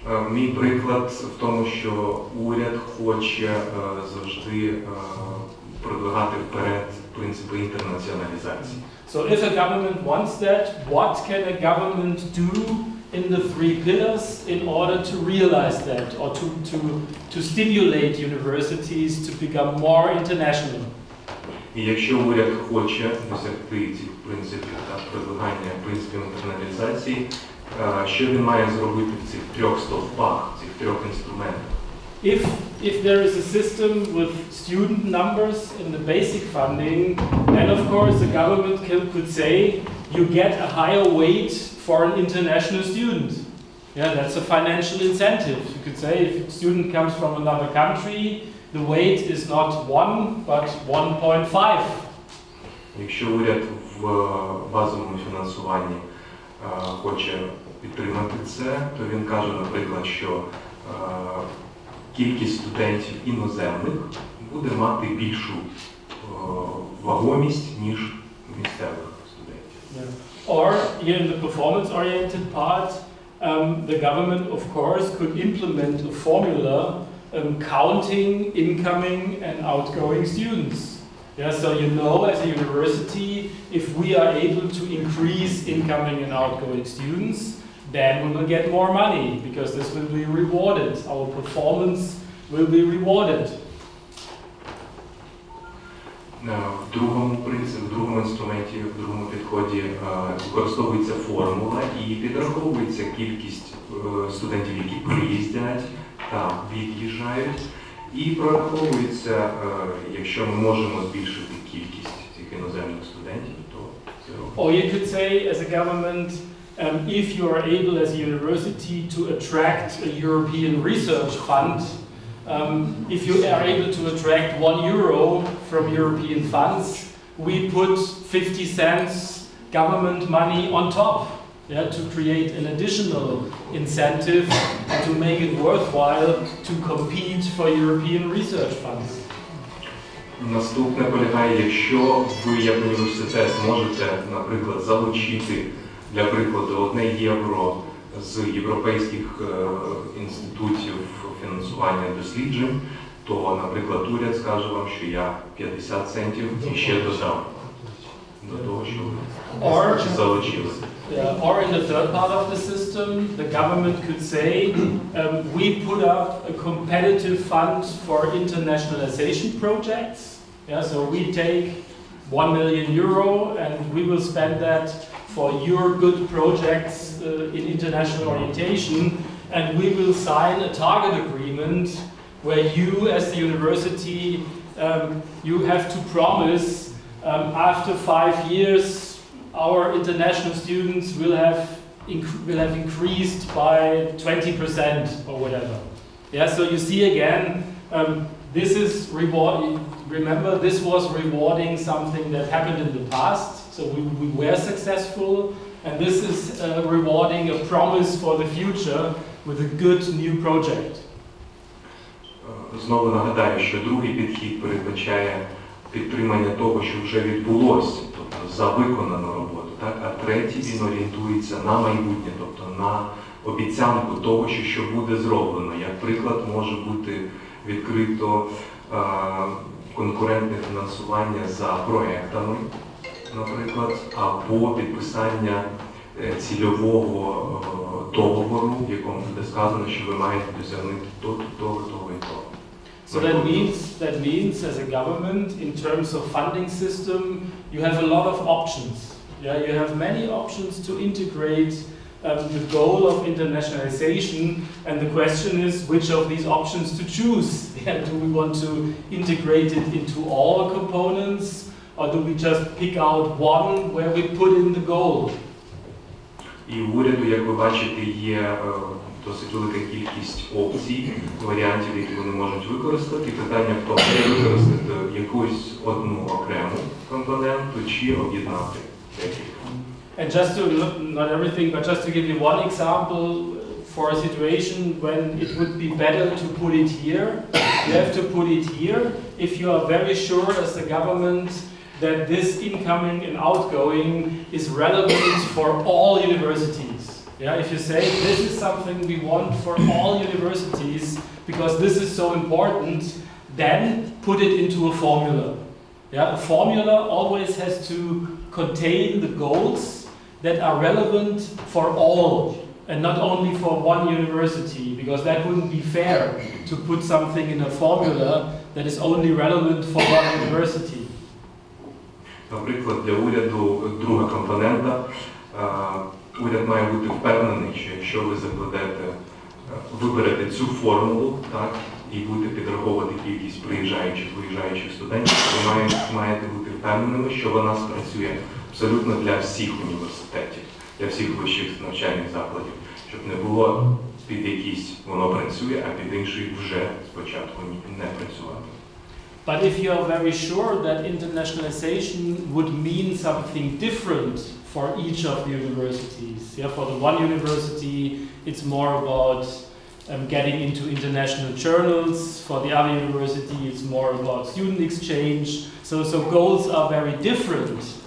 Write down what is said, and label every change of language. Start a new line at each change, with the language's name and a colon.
Ukrainian: Мій приклад в тому, що уряд хоче завжди продвигати вперед принципи інтернаціоналізації.
English: So if a government wants that, what can a government do in the 3 pillars in order to realize that or to stimulate universities to become more international?
Ukrainian: І якщо уряд хоче досягти цих принципів та продвигання принципів інтернаціалізації, що він має зробити в цих 3 стовпах, цих 3 інструментах?
English: If there is a system with student numbers in the basic funding, then of course the government could say you get a higher weight for an international student. Yeah, that's a financial incentive. You could say if a student comes from another country, the weight is not 1 but 1.5.
Ukrainian: Якщо уряд в базовому фінансуванні хоче підтримати це, то він каже, наприклад, що кількість студентів іноземних буде мати більшу вагомість, ніж місцевих студентів.
English: Yeah. Or here in the performance-oriented part, the government, of course, could implement a formula counting incoming and outgoing students. Yeah, so you know as a university, if we are able to increase incoming and outgoing students, then we will get more money because this will be rewarded. Our performance will be rewarded.
Ukrainian: В другому принципі, в другому інструменті, в другому підході використовується формула і підраховується кількість студентів, які приїздять та від'їжджають, і прораховується, якщо ми можемо збільшити кількість цих іноземних студентів, то це робимо.
English: Or you could say as a government, if you are able as a university to attract a European research fund, if you are able to attract €1 from European funds, we put 50 cents government money on top, yeah, to create an additional incentive and to make it worthwhile to compete for European research funds.
Ukrainian: Наступне полягає, якщо ви як університет зможете, наприклад, залучити, для прикладу, €1 з європейських інститутів фінансування досліджень, то, наприклад, уряд скаже вам, що я 50 центів і ще додав до того, що ви залучили.
English: Or in the third part of the system, the government could say, we put up a competitive fund for internationalization projects. Yeah, so we take €1 million and we will spend that for your good projects in international orientation, and we will sign a target agreement where you as the university, you have to promise after 5 years our international students will have increased by 20% or whatever. Yeah, so you see again, this is rewarding. Remember, this was rewarding something that happened in the past. So we were successful, and this is rewarding a promise for the future with a good new project.
Ukrainian: Знову нагадаю, що другий підхід передбачає підтримання того, що вже відбулося, тобто за виконану роботу, так? А третій він орієнтується на майбутнє, тобто на обіцянку того, що буде зроблено. Як приклад, може бути відкрито конкурентне фінансування за проектами, наприклад, або підписання цільового договору, в якому буде сказано, що ви маєте досягнути того і того.
English: So that means as a government, in terms of funding system, you have a lot of options. Yeah, you have many options to integrate the goal of internationalization, and the question is which of these options to choose. Yeah, do we want to integrate it into all components, or do we just pick out one where we put in the goal?
Ukrainian: І в уряду, як ви бачите, є досить велика кількість опцій, варіантів, які вони можуть використати. Питання в тому, як використати якусь одну окрему компоненту чи об'єднати декілька.
English: And just to, not everything, but just to give you one example for a situation when it would be better to put it here, you have to put it here if you are very sure as the government that this incoming and outgoing is relevant for all universities. Yeah, if you say this is something we want for all universities because this is so important, then put it into a formula. Yeah, a formula always has to contain the goals that are relevant for all and not only for one university, because that wouldn't be fair to put something in a formula that is only relevant for one university.
Ukrainian: Наприклад, для уряду друга компонента. Уряд має бути впевнений, що якщо ви закладете, виберете цю формулу, так, і будете підраховувати кількість приїжджаючих, виїжджаючих студентів, ви маєте бути впевненими, що вона спрацює абсолютно для всіх університетів, для всіх вищих навчальних закладів, щоб не було під якийсь воно працює, а під інший вже спочатку не працювати.
English: But if you are very sure that internationalization would mean something different for each of the universities, yeah, for the one university it's more about getting into international journals, for the other university it's more about student exchange, so goals are very different.